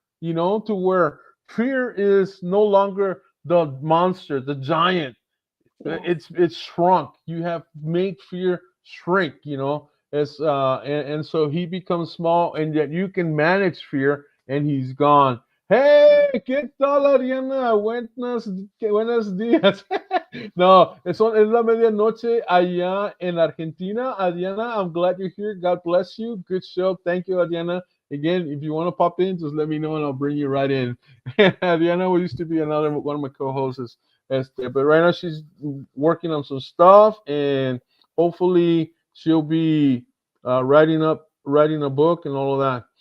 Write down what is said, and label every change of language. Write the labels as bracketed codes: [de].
[en] To where fear is no longer the monster, the giant. Yes. It's shrunk. You have made fear shrink. As and so he becomes small, and yet you can manage fear, and he's gone. [es] Hey, ¿qué tal, Ariana? Buenos días. No, es la medianoche allá en Argentina. [en] Adriana, I'm glad you're here. God bless you. Good show. Thank you, Adriana. Again, if you want to pop in, just let me know and I'll bring you right in. Adriana used to be another one of my co-hosts. But right now she's working on some stuff, and hopefully she'll be writing a book and all of that.